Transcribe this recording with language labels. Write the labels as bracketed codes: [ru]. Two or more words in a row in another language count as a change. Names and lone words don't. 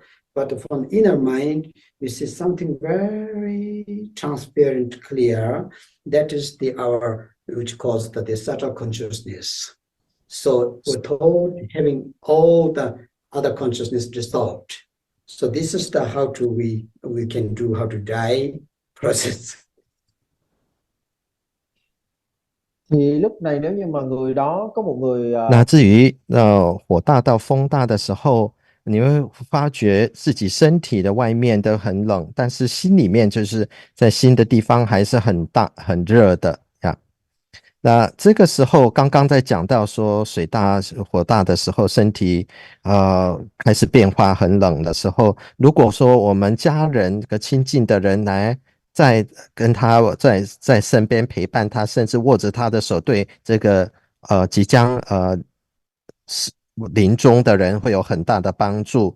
[en] But from inner mind, you see something very transparent, clear. That is our which calls the subtle consciousness. So without having all the other consciousness dissolved. So this is the how to we can do how to die process. [vi] Thì lúc này nếu như mà người đó có một người [zh] 那至于火大到风大的时候，你会发觉自己身体的外面都很冷，但是心里面就是在心的地方还是很大很热的呀。那这个时候刚刚在讲到说水大火大的时候，身体开始变化很冷的时候，如果说我们家人和亲近的人来在跟他在身边陪伴他，甚至握着他的手，对这个即将临终的人会有很大的帮助。